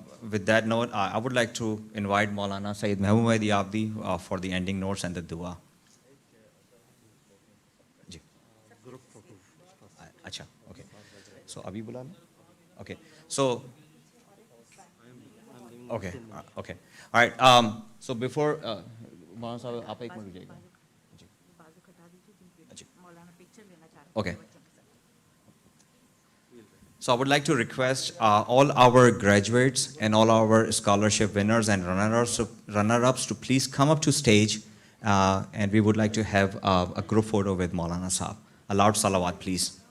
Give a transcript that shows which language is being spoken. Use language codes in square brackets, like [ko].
[en] With that note, I would like to invite Maulana S.Mehboob for the ending notes and the dua. Group photo. Acha, okay. So, [hi] abhi bula na? [en] Okay. So, okay, okay. All right. So before [hi] मौलाना साहब आप एक minute रुकिएगा ji okay. [en] So I would like to request all our graduates and all our scholarship winners and runner-ups to please come up to stage, and we would like to have a group photo with Maulana Sahab. A loud salawat, please.